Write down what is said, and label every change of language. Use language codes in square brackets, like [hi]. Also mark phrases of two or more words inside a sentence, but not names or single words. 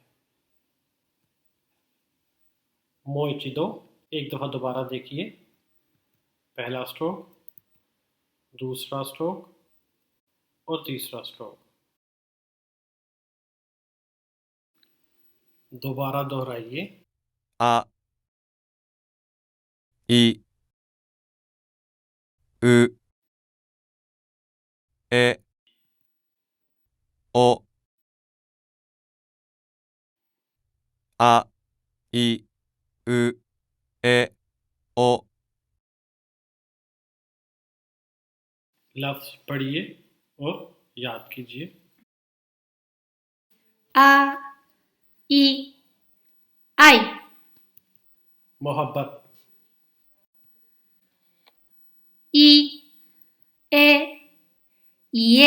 [ja] もう一度, [ur] ایک دفعہ دوبارہ دیکھیے. پہلا سٹروک، دوسرا سٹروک اور تیسرا سٹروک. دوبارہ دہرائیے. [ja] あいうえ、お、あ、い、う、え、お। [ur] لفظ پڑھیے اور یاد کیجیے. [ja] あ い あい [ur] मोहब्बत, [ja] い え いえ